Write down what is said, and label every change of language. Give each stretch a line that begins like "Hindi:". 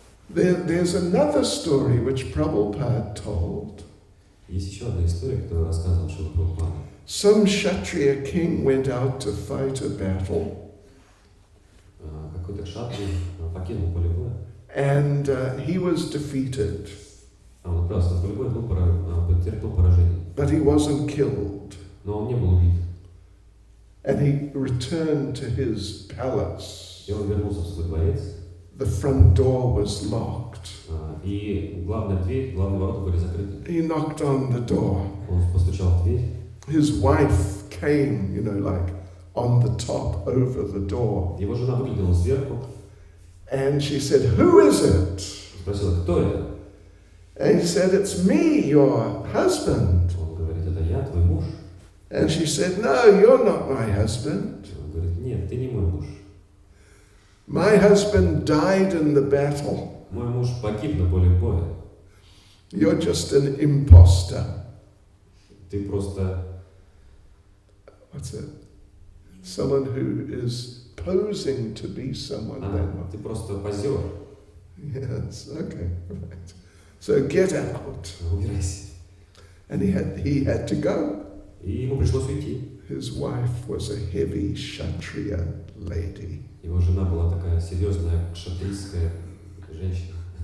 English: There's another story which Prabhupada told.
Russian: Есть еще одна история, которую рассказывал Шрила Прабхупада.
English: Some Kshatriya king went out to fight a battle.
Russian: Какой-то кшатрий покинул поле боя.
English: And he was defeated.
Russian: Он отправился на поле боя, потерпел поражение.
English: But he wasn't killed.
Russian: Но он не был убит.
English: And he returned to his palace.
Russian: И он вернулся в свой дворец.
English: the front door was locked.
Russian: И главная дверь, главные ворота были закрыты.
English: He knocked on the door.
Russian: Он постучал в дверь.
English: His wife came, like on the top over the door.
Russian: Его жена выглянула сверху.
English: And she said, "Who is it?"
Russian: Спросила, кто это?
English: And he said, "It's me, your husband."
Russian: Он говорит, это я, твой муж.
English: And she said, "No, you're not my husband.
Russian: Он говорит, нет, ты не мой муж.
English: My husband died in the battle.
Russian: Мой муж погиб на поле боя.
English: You're just an imposter."
Russian: Ты просто...
English: What's it? Someone who is posing to be someone they're not.
Russian: Ты просто позер.
English: Yes, okay, right. So get out.
Russian: Убирайся.
English: And he had to go.
Russian: И ему пришлось уйти.
English: His wife was a heavy Kshatriya lady.
Russian: Его жена была такая серьезная кшатрийская женщина.